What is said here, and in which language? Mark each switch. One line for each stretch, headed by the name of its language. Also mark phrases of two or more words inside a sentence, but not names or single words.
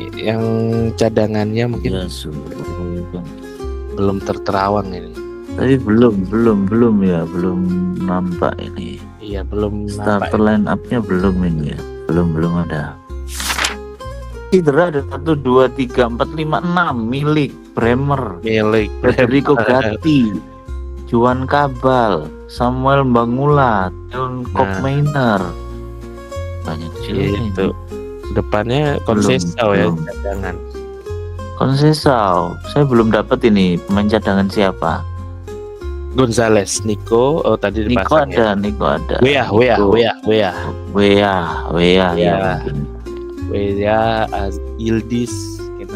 Indonesian: Yang cadangannya mungkin belum terterawang ini. Tapi belum nampak ini. Iya, belum
English: starter line up-
Indonesian: nya belum ini ya. Belum ada. Cedera ada 1, 2, 3, 4, 5, 6 milik Bremer, Federico Gatti, Juan Cabal, Samuel Mbangula, John Koopmeiners. Banyak juga itu. Depannya Conceição ya cadangan. Conceição. Saya belum dapat ini pemain cadangan siapa. Gonzales, Nico, tadi dipasang Nico ada. Wea, Yildiz, Kenan